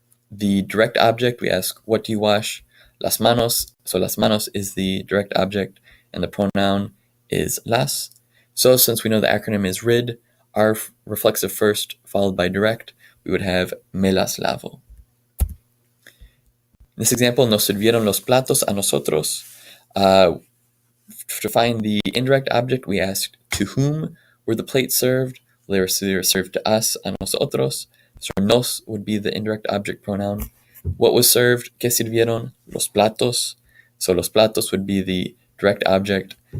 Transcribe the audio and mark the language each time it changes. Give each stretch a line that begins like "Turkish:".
English: The direct object, we ask, what do you wash?
Spanish: Las manos.
English: So
Spanish: las manos
English: is the direct object, and the pronoun is las. So since we know the acronym is RID, our reflexive first followed by direct, we would have
Spanish: me las lavo.
English: In this example,
Spanish: nos sirvieron los platos a nosotros.
English: To find the indirect object, we asked, to whom were the plates served? Well, they were served to us,
Spanish: a nosotros.
English: So nos would be the indirect object pronoun. What was served?
Spanish: ¿Qué sirvieron? Los platos.
English: So
Spanish: los platos
English: would be the direct object.